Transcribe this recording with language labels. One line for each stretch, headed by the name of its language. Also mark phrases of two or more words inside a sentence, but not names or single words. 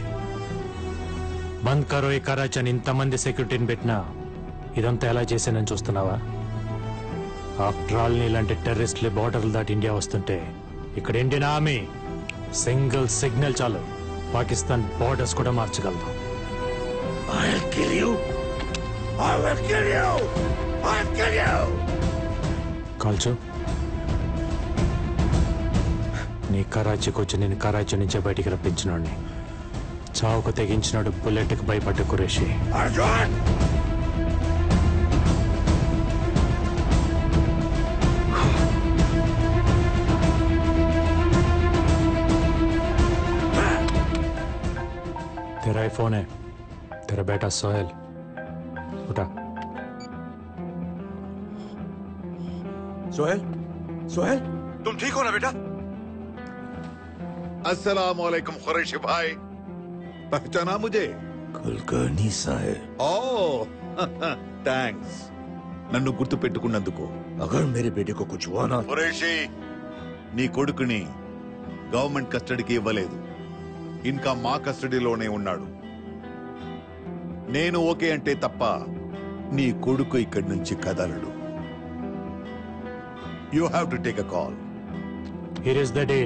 Hindi: बंद करो
Telugu: ఈ కరాచీ అని ఇంతమంది సెక్యూరిటీని పెట్టినా ఇదంతా ఎలా చేశానని చూస్తున్నావా?
English: After all
Telugu: నీలాంటి టెర్రరిస్టులు బార్డర్లు దాటి ఇండియా వస్తుంటే ఇక్కడ
English: Indian Army single signal
Telugu: చాలు పాకిస్తాన్ బార్డర్స్ కూడా మార్చగలదు.
English: I'll kill you. I will kill you. I'll kill you.
Telugu: కాల్చు. నీ కరాచీకి వచ్చి నేను కరాచీ నుంచే బయటికి రప్పించినోడిని. చావుకు తెగించినాడు బుల్లెట్కి భయపడ్డ కురేషి. Arjun!
Hindi: तेरा ही फोन है, तेरा बेटा सोहेल. उठा. सोहेल, सोहेल, तुम ठीक हो ना बेटा?
Arabic: السلام عليكم
Hindi: खुरैशी भाई, पहचाना मुझे? कुलकर्णी साहब.
Telugu: ఓ థ్యాంక్స్ నన్ను గుర్తు పెట్టుకున్నందుకు.
Hindi: अगर मेरे बेटे को कुछ हुआ ना
Telugu: ఖురేషీ, నీ కొడుకుని
English: government custody
Telugu: ఇవ్వలేదు, ఇంకా మా కస్టడీలోనే ఉన్నాడు. నేను ఓకే అంటే తప్ప నీ కొడుకు ఇక్కడి నుంచి కదలడు.
English: You have to take a call. Here is the deal.